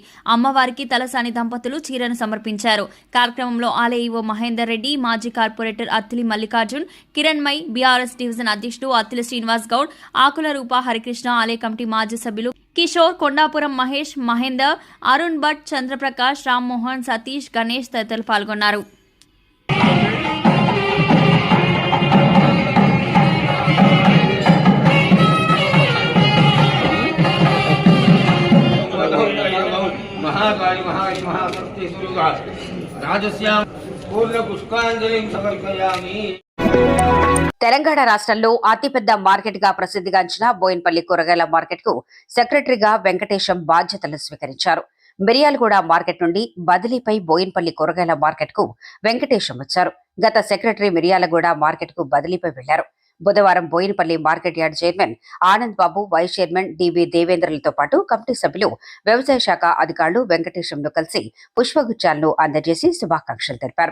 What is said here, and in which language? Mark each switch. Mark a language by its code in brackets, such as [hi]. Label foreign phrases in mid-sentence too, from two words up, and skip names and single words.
[te] అమ్మవారికి తలసాని దంపతులు చీరను సమర్పించారు. కార్యక్రమంలో ఆలయ ఈవో మహేందర్ రెడ్డి, మాజీ కార్పొరేటర్ అత్తిలి మల్లికార్జున్, కిరణ్మయ్, బీఆర్ఎస్ డివిజన్ అధ్యక్షుడు అత్తిలి శ్రీనివాస్ గౌడ్, ఆకుల రూప హరికృష్ణ, ఆలయ కమిటీ మాజీ సభ్యులు కిషోర్, కొండాపురం మహేష్, మహేందర్, అరుణ్ భట్, చంద్రప్రకాష్, రామ్మోహన్, సతీష్, గణేష్ తదితరులు పాల్గొన్నారు. [sa] महाकाली महाशक्ति राजस्यां पूर्ण पुष्पांजलिं समर्पयामि. [te] తెలంగాణ రాష్ట్రంలో అతిపెద్ద మార్కెట్ గా ప్రసిద్ధిగాంచిన బోయిన్పల్లి కూరగాయల మార్కెట్ కు సెక్రటరీగా వెంకటేశం బాధ్యతలు స్వీకరించారు. మిర్యాలగూడ మార్కెట్ నుండి బదిలీపై బోయిన్పల్లి కూరగాయల మార్కెట్ కు వెంకటేశం వచ్చారు. గత సెక్రటరీ మిర్యాలగూడ మార్కెట్ కు బదిలీపై వెళ్లారు. బుధవారం బోయినపల్లి మార్కెట్ యార్డ్ చైర్మన్ ఆనంద్ బాబు, వైస్ చైర్మన్ డివి దేవేంద్రలతో పాటు కమిటీ సభ్యులు, వ్యవసాయ శాఖ అధికారులు వెంకటేశంను కలిసి పుష్పగుచ్చాలను అందజేసి శుభాకాంక్షలు తెలిపారు.